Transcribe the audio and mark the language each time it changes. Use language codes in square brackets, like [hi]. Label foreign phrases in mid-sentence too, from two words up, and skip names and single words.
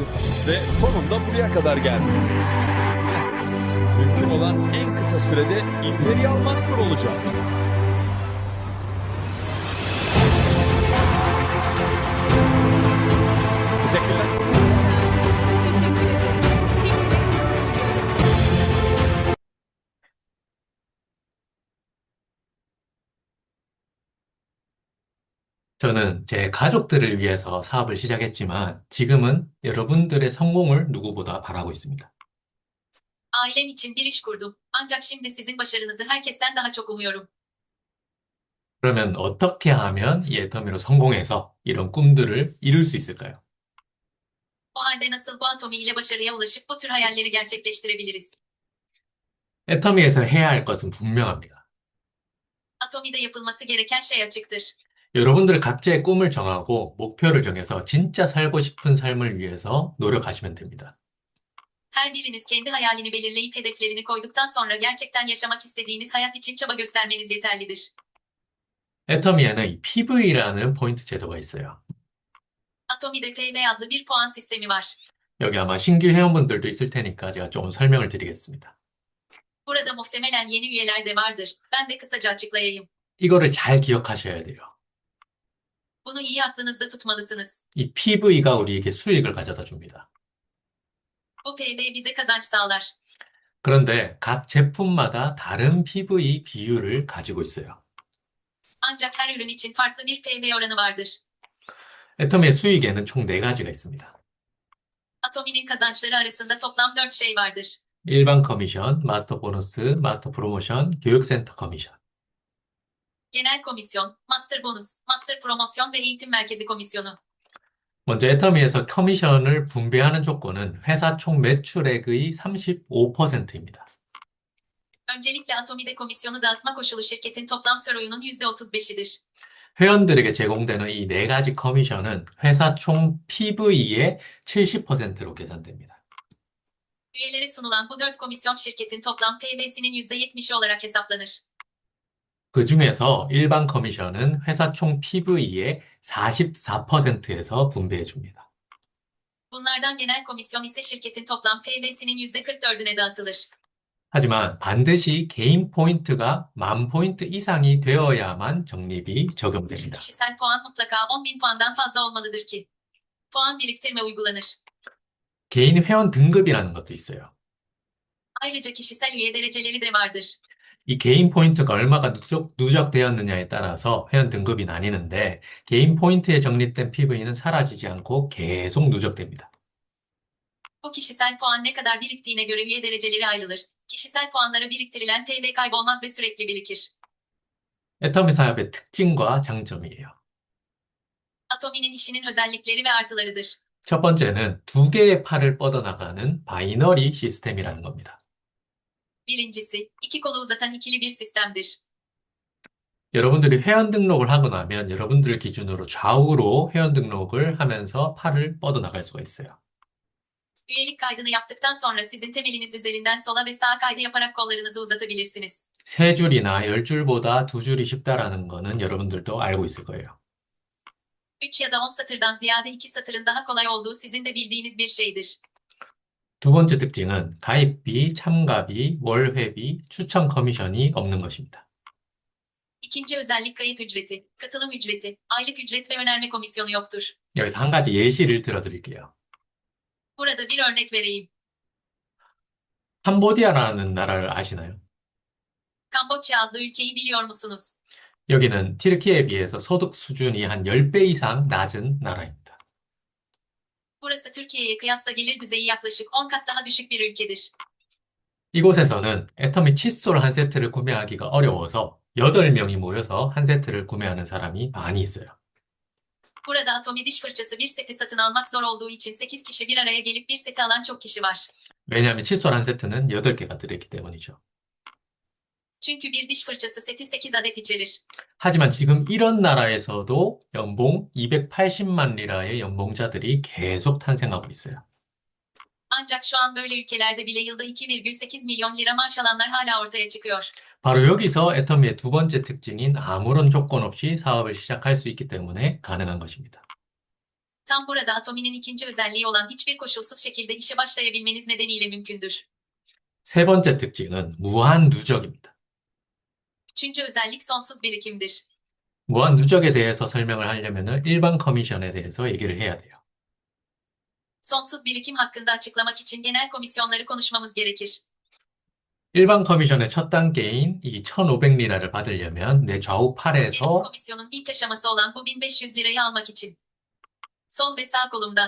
[tr] Ve sonunda buraya kadar geldim. Mümkün olan en kısa sürede Imperial Master olacağım. Teşekkürler. Teşekkür ederim. Seninle gurur duyuyorum. [ko] 저는 제 가족들을 위해서 사업을 시작했지만 지금은 여러분들의 성공을 누구보다 바라고 있습니다. [tr] Ailem için bir iş kurdum. Ancak şimdi sizin başarınızı herkesten daha çok umuyorum. [ko] 그러면 어떻게 하면 이 애터미로 성공해서 이런 꿈들을 이룰 수 있을까요? [tr] O halde nasıl bu atomi ile başarıya ulaşıp bu tür hayalleri gerçekleştirebiliriz? [ko] 애터미에서 해야 할 것은 분명합니다. [tr] Atomide yapılması gereken şey açıktır. [ko] 여러분들 각자의 꿈을 정하고 목표를 정해서 진짜 살고 싶은 삶을 위해서 노력하시면 됩니다. [tr] Her biriniz kendi hayalini belirleyip hedeflerini koyduktan sonra gerçekten yaşamak istediğiniz hayat için çaba göstermeniz yeterlidir. [ko] 애터미에는 이 PV라는 포인트 제도가 있어요. [tr] Atomide PV adlı bir puan sistemi var. [ko] 여기 아마 신규 회원분들도 있을 테니까 제가 좀 설명을 드리겠습니다. [tr] Burada muhtemelen yeni üyeler de vardır. Ben de kısaca açıklayayım. [ko] 이거를 잘 기억하셔야 돼요. [tr] Bunu iyi aklınızda tutmalısınız. [ko] 이 PV가 우리에게 수익을 가져다 줍니다. [tr] Bu PV bize kazanç sağlar. [ko] 그런데 각 제품마다 다른 PV 비율을 가지고 있어요. [tr] Ancak her ürün için farklı bir PV oranı vardır. [ko] 애터미의 수익에는 총 4가지가 있습니다. [tr] Atomi'nin kazançları arasında toplam 4 şey vardır. [ko] 일반 커미션, 마스터 보너스, 마스터 프로모션, 교육센터 커미션. [tr] Genel komisyon, [en] master bonus, [tr] master promosyon ve eğitim merkezi komisyonu. [ko] 먼저 애터미에서 커미션을 분배하는 조건은 회사 총 매출액의 35%입니다. [tr] Öncelikle Atomi'de komisyonu dağıtma koşulu şirketin toplam SRO'yunun %35'idir. [ko] 회원들에게 제공되는 이 네 가지 커미션은 회사 총 PV의 70%로 계산됩니다. [tr] Üyelere sunulan bu 4 komisyon şirketin toplam PV'sinin %70'i olarak hesaplanır. [ko] 그 중에서 일반 커미션은 회사 총 PV의 44%에서 분배해 줍니다. [tr] Bunlardan genel komisyon ise şirketin toplam PV'sinin %44'üne dağıtılır. [ko] 하지만 반드시 개인 포인트가 10,000포인트 이상이 되어야만 적립이 [tr] Için [ko] 적용됩니다. [tr] kişisel puan mutlaka 10.000 puandan fazla olmalıdır ki puan biriktirme uygulanır. [ko] 개인 회원 등급이라는 것도 있어요. [tr] Ayrıca kişisel üye dereceleri de vardır. [ko] 이 개인 포인트가 얼마가 누적되었느냐에 따라서 회원 등급이 나뉘는데 개인 포인트에 적립된 PV는 사라지지 않고 계속 누적됩니다. [tr] Bu kişisel puan ne kadar biriktiğine göre üye dereceleri ayrılır. Kişisel puanlara biriktirilen PV kaybolmaz ve sürekli birikir. [ko] 애터미 사업의 특징과 장점이에요. [tr] Atomi'nin işinin özellikleri ve artılarıdır. [ko] 첫 번째는 두 개의 팔을 뻗어나가는 바이너리 시스템이라는 겁니다. [tr] Birincisi, iki kolu uzatan ikili bir sistemdir. [ko] 여러분들이 회원 등록을 하고 나면 여러분들 기준으로 좌우로 회원 등록을 하면서 팔을 뻗어나갈 수가 있어요. [tr] Üyelik kaydını yaptıktan sonra sizin temeliniz üzerinden sola ve sağa kaydı yaparak kollarınızı uzatabilirsiniz. [ko] 세 줄이나 열 줄보다 두 줄이 쉽다라는 거는 여러분들도 알고 있을 거예요. [tr] 3 ya da 10 satırdan ziyade 2 satırın daha kolay olduğu sizin de bildiğiniz bir şeydir. [ko] 두 번째 특징은 가입비, 참가비, 월회비, 추천 커미션이 없는 것입니다. [tr] İkinci özellik kayıt ücreti, katılım ücreti, aylık ücret ve önerme komisyonu yoktur. [ko] 여기서 한 가지 예시를 들어드릴게요. [tr] Burada bir örnek vereyim. [ko] 캄보디아라는 나라를 아시나요? [tr] Kamboçya adlı ülkeyi biliyor musunuz? [ko] 여기는 튀르키예에 비해서 소득 수준이 한 10배 이상 낮은 나라입니다. [tr] Burası Türkiye'ye kıyasla gelir düzeyi yaklaşık 10 kat daha düşük bir ülkedir. [ko] 이곳에서는 애터미 칫솔 한 세트를 구매하기가 어려워서 8명이 모여서 한 세트를 구매하는 사람이 많이 있어요. [tr] Burada Atomi diş fırçası bir seti satın almak zor olduğu için 8 kişi bir araya gelip bir seti alan çok kişi var. [ko] 왜냐하면 칫솔 한 세트는 8개가 들어있기 때문이죠. [tr] Çünkü bir diş fırçası seti 8 adet içerir. [ko] 하지만 지금 이런 나라에서도 연봉 280만 리라의 연봉자들이 계속 탄생하고 있어요. [tr] Ancak şu an böyle ülkelerde bile yılda 2,8 milyon lira maaş alanlar hala ortaya çıkıyor. [ko] 바로 여기서 애터미의 두 번째 특징인 아무런 조건 없이 사업을 시작할 수 있기 때문에 가능한 것입니다. [tr] Tam burada Atomi'nin ikinci özelliği olan hiçbir koşulsuz şekilde işe başlayabilmeniz nedeniyle mümkündür. [ko] 세 번째 특징은 무한 누적입니다. [tr] Üçüncü özellik sonsuz birikimdir. [ko] 무한 누적에 대해서 설명을 하려면 일반 커미션에 대해서 얘기를 해야 돼요. [tr] Sonsuz birikim hakkında açıklamak için genel komisyonları konuşmamız gerekir. [ko] 일반 커미션의 첫 단계인 이 1,500리라를 받으려면 내 좌우 [tr] Genel [ko] 팔에서 [tr] komisyonun ilk aşaması olan bu 1500 lirayı almak için. Sol ve sağ kolumdan